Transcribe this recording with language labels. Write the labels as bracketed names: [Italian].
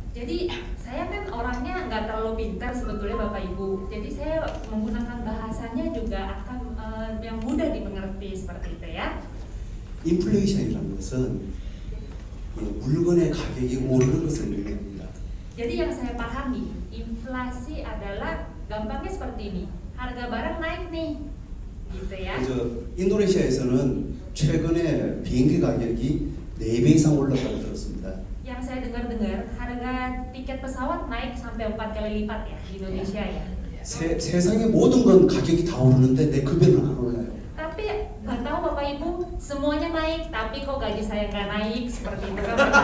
[Indonesian] Jadi saya kan orangnya nggak terlalu pintar sebetulnya Bapak Ibu. Jadi saya menggunakan bahasanya juga akan yang mudah dimengerti seperti itu ya. [Korean] 인플레이션이라는 것은 물건의 가격이 오르는 것을 의미합니다. [Indonesian] Jadi yang saya pahami, inflasi adalah gampangnya seperti ini. Harga barang naik nih, gitu ya. [Korean] 인도네시아에서는 최근에 비행기 가격이 4배 이상 올랐다고 들었습니다. [Indonesian] Yang saya dengar-dengar, harga tiket pesawat naik sampai 4 kali lipat ya di Indonesia ya. [Korean] 세상의 모든 건 가격이 다 오르는데 내 급여는 안 올라요. [Indonesian] Tapi nggak tahu Bapak Ibu, semuanya naik, tapi kok gaji saya nggak naik seperti itu kan?